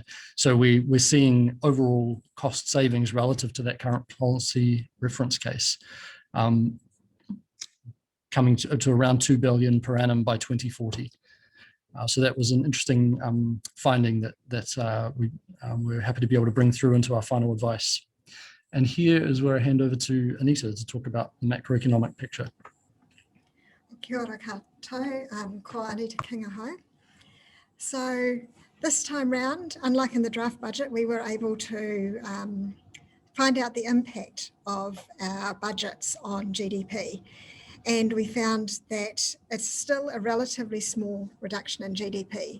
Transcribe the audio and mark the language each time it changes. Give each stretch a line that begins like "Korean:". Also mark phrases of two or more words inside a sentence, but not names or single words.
English: So we're seeing overall cost savings relative to that current policy reference case, coming to around 2 billion per annum by 2040. So that was an interesting finding that we're happy to be able to bring through into our final advice. And here is where I hand over to Ināia to talk about the macroeconomic picture.
Māori: Kia ora koutou, ko Ināia Kinga hau.
English: So this time round, unlike in the draft budget, we were able to find out the impact of our budgets on GDP. And we found that it's still a relatively small reduction in GDP.